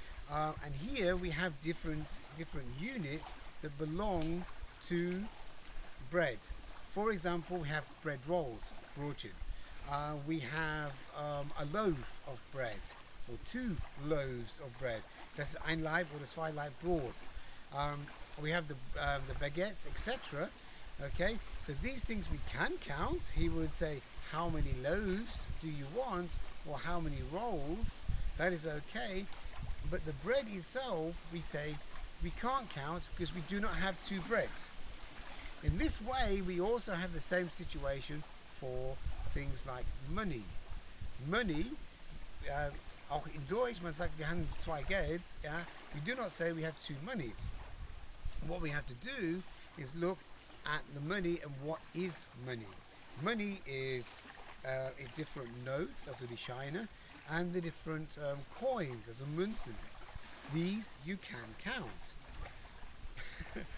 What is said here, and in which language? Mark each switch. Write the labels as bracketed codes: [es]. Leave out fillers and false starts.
[en] And here we have different units that belong to bread. For example, we have bread rolls, broodchen. We have a loaf of bread, or 2 loaves of bread. [de] Das ist ein Laib oder 2 Laib Brot. [en] We have the baguettes, etc. Okay, so these things we can count. He would say, how many loaves do you want, or how many rolls? That is okay. But the bread itself, we say we can't count because we do not have 2 breads. In this way, we also have the same situation for things like money. [de] Money, auch in Deutsch, man sagt, wir haben 2 Gelds. [en] Yeah? We do not say we have 2 monies. What we have to do is look at the money and what is money. Money is different notes, [de] also die Scheine, [en] and the different coins, [de] also Münzen. [en] These you can count.